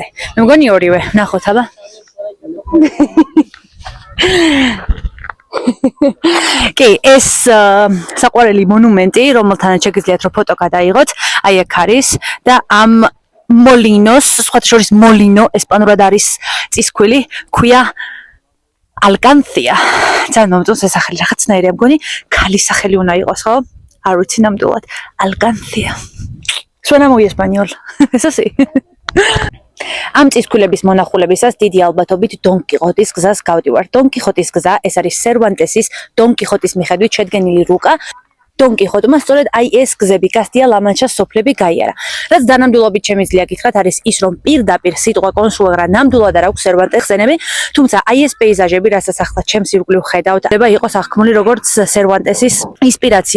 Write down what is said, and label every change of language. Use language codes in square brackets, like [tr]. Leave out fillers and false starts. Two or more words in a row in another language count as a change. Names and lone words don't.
[ka] მე მგონი ორივე, ნახოთ აბა. კი, ეს საყვარელი მონუმენტი, რომელთანაც შეგიძლიათ რომ ფოტო გადაიღოთ, აი აქ არის და ამ მოლინოს, სხვათა შორის მოლინო ესპანურად არის წისქვილი, ქვია ალკანცია. ძალიან მომწონს ეს სახელი, რაღაცნაირია მგონი, ქალის სახელი უნდა იყოს, ხო? არ ვიცი ნამდვილად. ალკანცია. [es] Suena muy español. Eso sí. [ka] ამ წისქვილების მონახულებისას დიდი ალბათობით დონ კიხოტის გზას გავდივართ. დონ კიხოტის გზა, ეს არის სერვანტესის დონ კიხოტის მიხედვით შედგენილი რუკა. დონ კიხოტმა სწორედ აი ეს გზები კასტია-ლა-მანჩას სოფლები გაიარა. რაც დანამდვილობით შემიძლია გითხრათ, არის ის, რომ პირდაპირ სიტყვა კონსუაგრა ნამდვილად არ აქვს სერვანტეს ხსენები, თუმცა აი ეს პეიზაჟები, რასაც ახლა ჩემს ირგვლივ ხედავთ, იყო სახქმული როგორც სერვანტესის ინსპირაცია.